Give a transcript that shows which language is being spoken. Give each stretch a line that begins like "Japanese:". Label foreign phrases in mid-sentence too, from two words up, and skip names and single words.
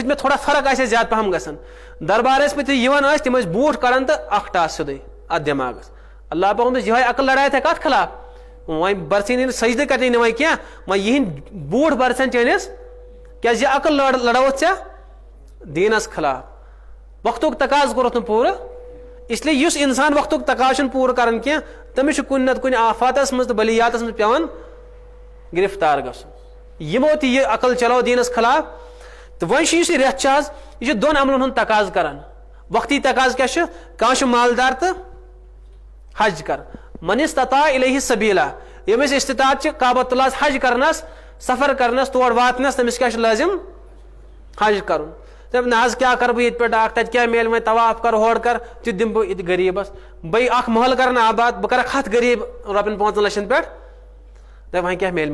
Kashmiri: مےٚ تھوڑا فرق آسہِ ہے زیادٕ پہم گژھان دربار ٲسۍ پتہٕ یِوان ٲسۍ تِم ٲسۍ بوٗٹھ کڑان تہٕ اکھ ٹاس سیٚودُے اتھ دٮ۪ماغس اللہ پاکن دوٚپ یِہے عقل لڑایہِ ژےٚ کتھ خلاف وۄنۍ برژھے نہٕ سجدٕ کرنی نہٕ وۄنۍ کینٛہہ وۄنۍ یِہِنٛدۍ بوٗٹھ برژھن چٲنِس کیازِ یہِ عقل لڑووُتھ ژےٚ دیٖنس خلاف وقتُک تقاضہٕ کوٚرُتھ نہٕ پوٗرٕ
Urdu: اس لیے
Kashmiri: یُس انسان وقتُک تقاضہٕ چھُنہٕ پوٗرٕ کران کینٛہہ تٔمِس چھُ کُنہِ نتہٕ کُنہِ آفاتس منٛز تہٕ بلیاتس منٛز پیٚوان گرفتار گژھُن یِمو تہِ یہِ عقل چلو دیٖنس خلاف تہٕ وۄنۍ چھُ یُس یہِ رٮ۪تھ چھُ آز یہِ چھُ دۄن عملن ہُنٛد تقاضہٕ کران وقتی تقاضہٕ کیاہ چھُ کانٛہہ چھُ مالدار تہٕ حج کر
Arabic: من استطاع الیہ سبیلا
Kashmiri: ییٚمِس استطاعت چھِ کعبۃ اللہس حج کرنس سفر کرنس تور واتنس تٔمِس کیاہ چھُ لٲزم حج کرُن دپ نہ حظ کیاہ کرٕ بہٕ ییٚتہِ پٮ۪ٹھ اکھ تتہِ کیاہ میلہِ وۄنۍ طواف کر ہورٕ کر تہِ دِمہٕ بہٕ ییٚتہِ غریٖبس بیٚیہِ اکھ محلہٕ کرن آباد بہٕ کرکھ 100 غریٖب رۄپین 5 لچھن پٮ۪ٹھ دپ وۄنۍ کیاہ میلہِ